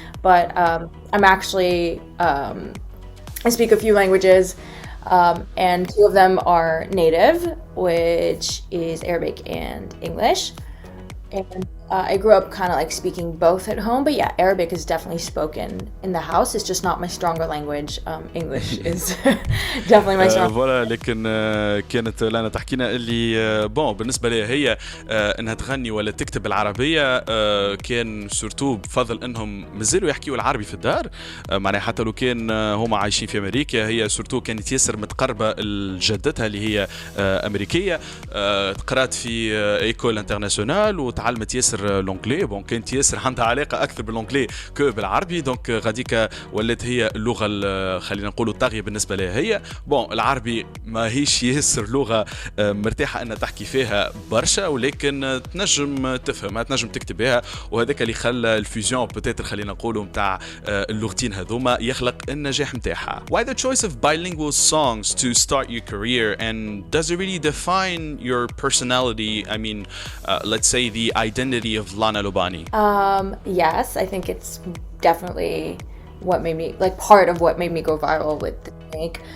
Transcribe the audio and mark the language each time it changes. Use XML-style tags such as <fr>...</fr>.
<en>But I'm actually, I speak a few languages, and two of them are native, which is Arabic and English. And I grew up kind of like speaking both at home, but yeah, Arabic is definitely spoken in the house. It's just not my stronger language. English is definitely my stronger.</en> <ar>فوالا لكن كانت لانا تحكينا اللي بالنسبه لها هي انها تغني ولا تكتب بالعربيه، كان سورتو بفضل انهم مازالوا يحكيوا العربي في الدار، معناها حتى لو كان هما عايشين في امريكا. هي سورتو كانت ياسر متقربه لجدتها اللي هي امريكيه، قرات في ايكول انترناسيونال وتعلمت ياسر لونجلي. كانت ياسر عندها علاقه اكثر باللونجلي كو بالعربي، دونك غاديكا ولات هي اللغه خلينا نقولوا الطاغيه بالنسبه لها هي. العربي ما هيش ياسر لغه مرتاحه انها تحكي فيها برشا، ولكن تنجم تفهمها تنجم تكتب بها، وهذاك اللي خلى الفيوزيون بوتيتر خلينا نقولوا نتاع اللغتين هذوما يخلق النجاح نتاعها.</ar> <en>Why the choice of bilingual songs to start your career, and does it really define your personality? I mean, let's say the identity of Lana Lubany. Yes, I think it's definitely what made me, like, part of what made me go viral with the snake.</en>